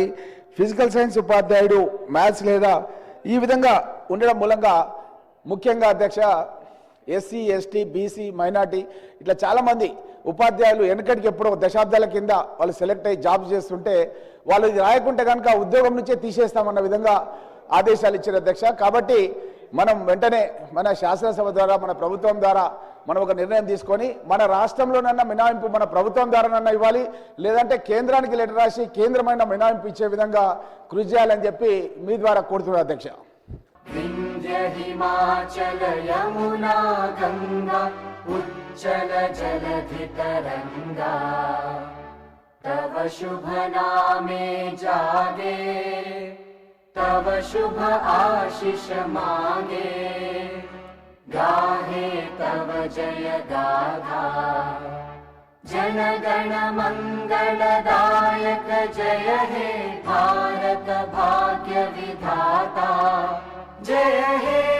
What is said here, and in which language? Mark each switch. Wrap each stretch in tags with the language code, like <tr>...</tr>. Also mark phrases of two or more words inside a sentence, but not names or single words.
<en>physical science</en> <te>ఉపాధ్యాయుడు మ్యాథ్స్ లేదా ఈ విధంగా ఉండడం మూలంగా ముఖ్యంగా అధ్యక్ష ఎస్సీ, ఎస్టీ, బీసీ, మైనార్టీ ఇట్లా చాలామంది ఉపాధ్యాయులు వెనకటికి ఎప్పుడో దశాబ్దాల కింద వాళ్ళు సెలెక్ట్ అయ్యి జాబ్స్ చేస్తుంటే వాళ్ళు ఇది రాయకుంటే కనుక ఉద్యోగం నుంచే తీసేస్తామన్న విధంగా ఆదేశాలు ఇచ్చారు అధ్యక్ష. కాబట్టి మనం వెంటనే మన శాసనసభ ద్వారా, మన ప్రభుత్వం ద్వారా మనం ఒక నిర్ణయం తీసుకొని మన రాష్ట్రంలోనన్నా మినహాయింపు మన ప్రభుత్వం ద్వారానన్నా ఇవ్వాలి, లేదంటే కేంద్రానికి లెటర్ రాసి కేంద్రమైన మినహాయింపు ఇచ్చే విధంగా కృషి చేయాలని చెప్పి మీ ద్వారా కోరుతున్నారు అధ్యక్ష.</te> <bn>বিন্ধ্য হিমাচল যমুনা গঙ্গা উচ্ছল জলধি তরঙ্গ তব শুভ নামে জাগে তব শুভ আশিস মাগে গাহে তব জয় গাথা জনগণ মঙ্গলদায়ক জয় হে ভারত ভাগ্য বিধাতা জয় হে भारत भाग्य विधाता जय हे</bn>